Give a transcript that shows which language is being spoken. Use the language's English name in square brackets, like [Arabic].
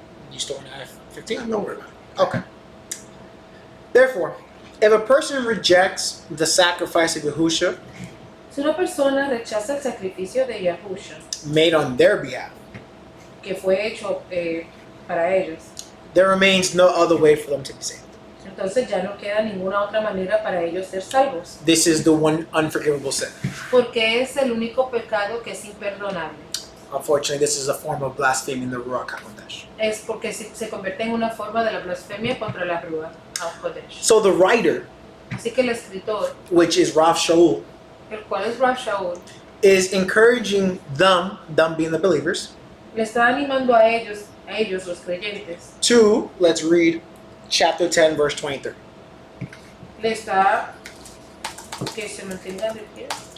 [English] You still want to add 15? Don't worry about it. Okay. Therefore, if a person rejects the sacrifice of Yahushua [Spanish] Si una persona rechaza el sacrificio de Yahushua, [English] made on their behalf, [Spanish] que fue hecho para ellos, [English] there remains no other way for them to be saved. [Spanish] entonces ya no queda ninguna otra manera para ellos ser salvos, [English] This is the one unforgivable sin. [Spanish] porque es el único pecado que es imperdonable. [English] Unfortunately, this is a form of blaspheming the Ruach HaKodesh. [Spanish] Es porque se convierte en una forma de la blasfemia contra la Ruach HaKodesh. [English] So the writer, [Spanish] Así que el escritor, [English] which is Rav Shaul, [Spanish] el cual es Rav Shaul, [English] is encouraging them being the believers, [Spanish] le está animando a ellos los creyentes, [English] to, let's read chapter 10, verse 23. [Spanish] le está que se mantengan de pie.